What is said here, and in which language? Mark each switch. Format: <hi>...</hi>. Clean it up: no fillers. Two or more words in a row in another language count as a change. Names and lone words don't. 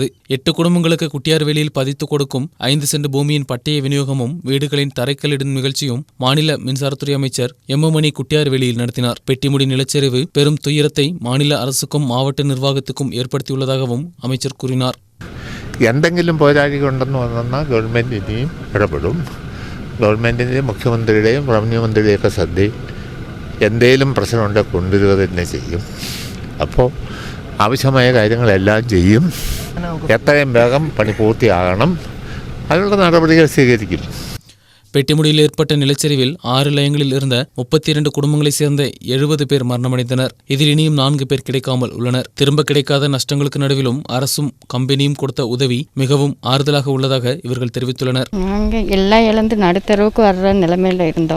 <ta>8 குடும்பங்களுக்கு குட்டியார்வேலியில் பதித்து கொடுக்கும் 5 சென்ட் பூமியின் பட்டய விநியோகமும் வீடுகளின் தரைக்கல்லிடும் நிகழ்ச்சியும் மாநில மின்சாரத்துறை அமைச்சர் எம். மணி குட்டியார்வேலியில் நடத்தினார். பெட்டிமுடி நிலச்சரிவு பெரும் துயரத்தை மாநில அரசுக்கும் மாவட்ட நிர்வாகத்துக்கும் ஏற்படுத்தியுள்ளதாகவும் அமைச்சர் கூறினார்.</ta> <ml>എന്തെങ്കിലും പോരാഴികളുണ്ടെന്ന് വന്നാൽ ഗവൺമെൻറ് ഇനിയും ഇടപെടും. ഗവൺമെൻറ്റിൻ്റെയും മുഖ്യമന്ത്രിയുടെയും റവന്യൂ മന്ത്രിയുടെയൊക്കെ ശ്രദ്ധയിൽ എന്തെങ്കിലും പ്രശ്നമുണ്ടെങ്കിൽ കൊണ്ടുവരിക തന്നെ ചെയ്യും. അപ്പോൾ ആവശ്യമായ കാര്യങ്ങളെല്ലാം ചെയ്യും. എത്രയും വേഗം പണി പൂർത്തിയാകണം. അതിനുള്ള നടപടികൾ സ്വീകരിക്കും.</ml> <ta>பெட்டிமுடியில் ஏற்பட்ட நிலச்சரிவில் 6 லயங்களில் இருந்த 32 குடும்பங்களைச் சேர்ந்த 70 பேர் மரணமடைந்தனர். இதில் இனியும் 4 பேர் கிடைக்காமல் உள்ளனர். திரும்ப கிடைக்காத நஷ்டங்களுக்கு நடுவிலும் அரசும் கம்பெனியும் கொடுத்த உதவி மிகவும் ஆறுதலாக உள்ளதாக இவர்கள் தெரிவித்துள்ளனர். நாங்கள் எல்லாம் இழந்து நடுத்தரவுக்கு வர்ற நிலைமையில் இருந்தோம்.</ta>